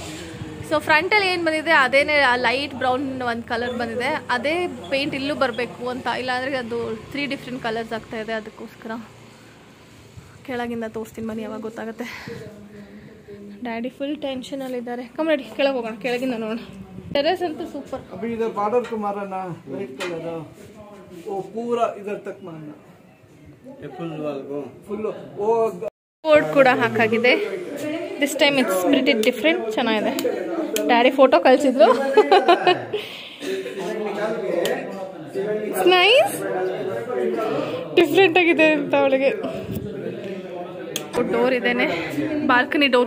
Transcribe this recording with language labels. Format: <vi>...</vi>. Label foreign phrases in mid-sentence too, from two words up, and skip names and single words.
<kn>ಸೊ ಫ್ರಂಟಲ್ಲಿ ಏನು ಬಂದಿದೆ ಅದೇನೇ</kn> <en>light brown</en> <kn>ಒಂದು ಕಲರ್ ಬಂದಿದೆ. ಅದೇ ಪೇಂಟ್ ಇಲ್ಲೂ ಬರಬೇಕು ಅಂತ. ಇಲ್ಲಾಂದರೆ ಅದು 3</kn> <en>different colours</en> <kn>ಆಗ್ತಾಯಿದೆ. ಅದಕ್ಕೋಸ್ಕರ ಕೆಳಗಿಂದ ತೋರಿಸ್ತೀನಿ ಬನ್ನಿ, ಯಾವಾಗ ಗೊತ್ತಾಗುತ್ತೆ. ಡ್ಯಾಡಿ ಫುಲ್ ಟೆನ್ಷನಲ್ಲಿದ್ದಾರೆ.</kn> <en>come ready,</en> <kn>ಕೆಳಗೆ ಹೋಗೋಣ. ಕೆಳಗಿಂದ ನೋಡೋಣ. ಟೆರೆಸ್ ಅಂತೂ ಸೂಪರ್.</kn> <hi>अभी इधर बॉर्डर को मारना</hi> <en>red colour</en> <hi>वो पूरा इधर तक मारना</hi> <en>full wall</en> <hi>को फुल वो</hi> <kn>ಬೋರ್ಡ್ ಕೂಡ ಹಾಕಾಗಿದೆ.</kn> <en>this time it's pretty different.</en> <kn>ಚೆನ್ನಾಗಿದೆ.</kn> <en>daddy photo</en> <kn>ಕಳಿಸಿದ್ರು. ನೈಸ್, ಡಿಫ್ರೆಂಟ್ ಆಗಿದೆ ಅಂತ ಅವಳಿಗೆ. ಡೋರ್ ಇದೇನೆ,</kn> <en>balcony door.</en>